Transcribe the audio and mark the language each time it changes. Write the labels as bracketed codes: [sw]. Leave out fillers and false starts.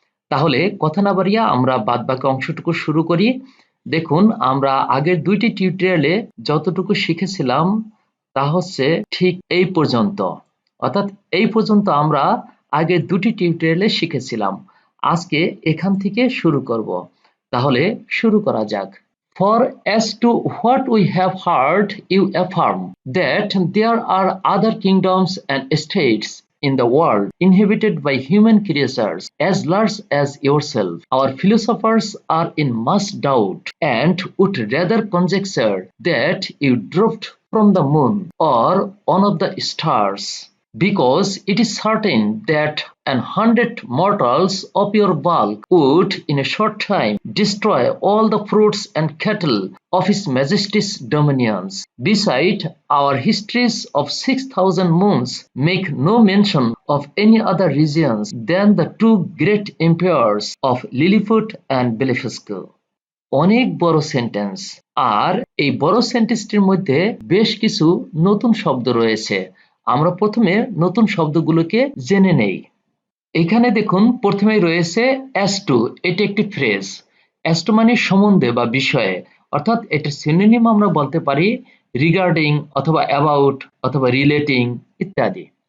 [bn] তাহলে কথা না বাড়িয়ে আমরা বাদবাকি অংশটুকু শুরু করি। দেখুন, আমরা আগের দুইটি টিউটোরিয়ালে যতটুকু শিখেছিলাম তা হচ্ছে ঠিক এই পর্যন্ত। অর্থাৎ এই পর্যন্ত আমরা আগের দুটি টিউটোরিয়ালে শিখেছিলাম। আজকে এখান থেকে শুরু করব। তাহলে শুরু করা যাক। [en] For as to what we have heard, you affirm that there are other kingdoms and states in the world inhabited by human creatures as large as yourself. Our philosophers are in much doubt and would rather conjecture that you dropped from the moon or one of the stars, because it is certain that 100 mortals of your bulk would in a short time destroy all the fruits and cattle of His Majesty's dominions. Besides, our histories of 6,000 moons make no mention of any other regions than the two great empires of Lilliput and Blefuscu. [bn] অনেক বড় sentence, আর এই বড় সেন্টেন্সটির মধ্যে বেশ কিছু নতুন শব্দ রয়েছে। আমরা প্রথমে নতুন শব্দগুলোকে জেনে নেই। এখানে দেখুন, প্রথমেই রয়েছে as to, এটি একটি ফ্রেজ। as to মানে সম্বন্ধে বা বিষয়ে, অর্থাৎ এটার সিনোনিম আমরা বলতে পারি রিগার্ডিং অথবা অ্যাবাউট অথবা রিলেটিং ইত্যাদি।